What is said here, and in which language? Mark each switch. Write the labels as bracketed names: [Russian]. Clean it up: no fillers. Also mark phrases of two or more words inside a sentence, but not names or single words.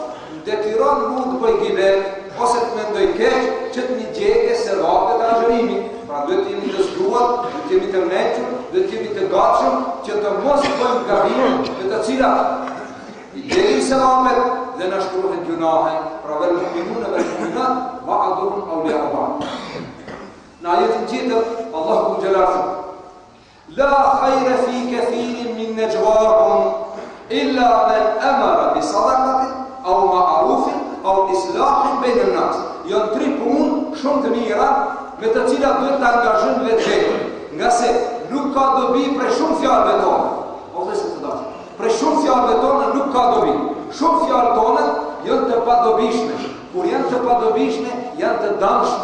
[Albanian] Detyron mund të bëj gibet, ose të mendoj keq, që të një gjegje se vapet e agjerimit. Pra duhet të jemi të zgjuar, duhet të jemi të mequr, duhet të jemi të gatshëm që të mos bëjmë gabime me të cilat i gjejmë sevamet dhe na shkruhen gjunahe. [Arabic] Pra والمؤمنون والمؤمنات بعضهم أولياء بعض. [Albanian] Në ajetin tjetër Allahu Jalal thot: [Arabic] لا خير في كثير من نجواهم إلا من أمر بصدقة أو معروف أو إصلاح بين الناس. [Albanian] Janë tri punë shumë të mira me të cilat duhet të angazhojmë vetë. Nga se nuk ka dobi prej shumë fjalëve tona. Prej shumë fjalëve tona nuk ka dobi. Shumë fjalë tona janë të padobishme. Kur janë të padobishme, janë të dëmshme.